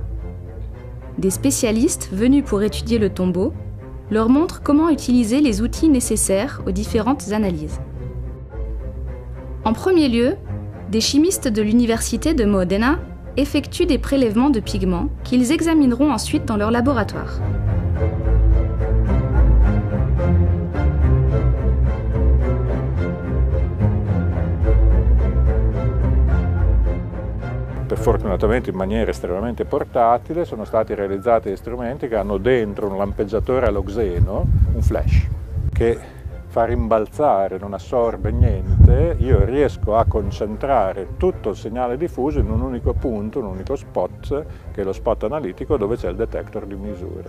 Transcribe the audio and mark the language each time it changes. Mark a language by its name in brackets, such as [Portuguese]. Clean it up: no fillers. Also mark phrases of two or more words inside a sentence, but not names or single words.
[French] Des spécialistes venus pour étudier le tombeau leur montrent comment utiliser les outils nécessaires aux différentes analyses. En premier lieu, des chimistes de l'université de Modena effectuent des prélèvements de pigments qu'ils examineront ensuite dans leur laboratoire. [Italian] Fortunatamente in maniera estremamente portatile sono stati realizzati strumenti che hanno dentro un lampeggiatore aloxeno, un flash, che fa rimbalzare, non assorbe niente, io riesco a concentrare tutto il segnale diffuso in un unico punto, un unico spot, che è lo spot analitico dove c'è il detector di misura.